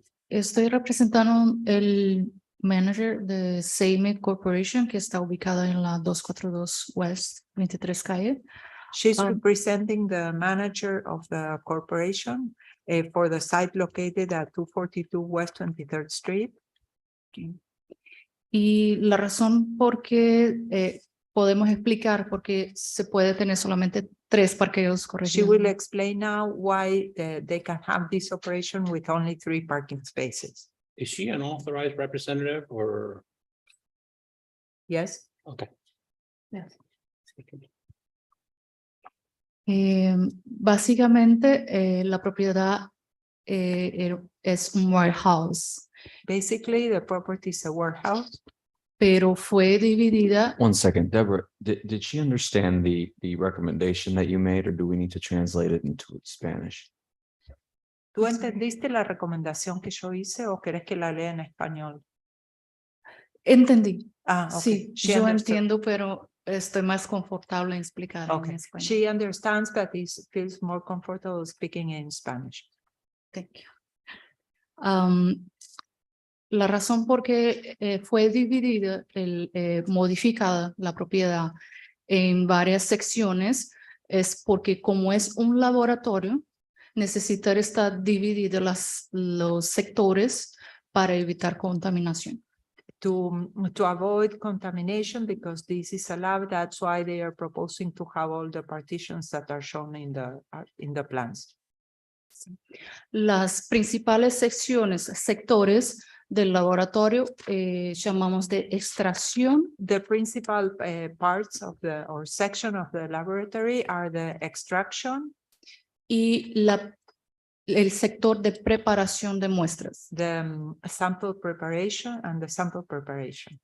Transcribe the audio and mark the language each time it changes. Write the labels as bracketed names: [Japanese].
[Spanish] Estoy representando el manager de Seime Corporation, que está ubicada en la 242 West 23 Calle. [English] She's representing the manager of the corporation for the site located at 242 West 23rd Street. [Spanish] Y la razón por qué podemos explicar por qué se puede tener solamente 3 parqueos [English] She [Spanish] corrigidos. [English] will explain now why they can have this operation with only 3 parking spaces. Is she an authorized representative or? Yes? Okay. Yes. [Spanish] Básicamente, la propiedad es un warehouse. [English] Basically, the property is a warehouse. [Spanish] Pero fue dividida. [English] One second, Deborah, did she understand the recommendation that you made, or do we need to translate it into Spanish? [Spanish] ¿Tú entendiste la recomendación que yo hice o querés que la lea en español? Entendí. [English] Ah, okay. [Spanish] Sí, [English] She [Spanish] yo [English] understood. [Spanish] entiendo, pero estoy más confortable en explicar en [English] Okay. [Spanish] español. [English] She understands but feels more comfortable speaking in Spanish. Thank you. [Spanish] La razón por qué fue dividida, modificada la propiedad en varias secciones es porque como es un laboratorio, necesita estar divididos los sectores para evitar contaminación. [English] To avoid contamination, because this is a lab, that's why they are proposing to have all the partitions that are shown in the plans. [Spanish] Las principales sectores del laboratorio llamamos de extracción. [English] The principal parts of or section of the laboratory are the extraction. [Spanish] Y el sector de preparación de muestras. [English] The sample preparation and the sample preparation.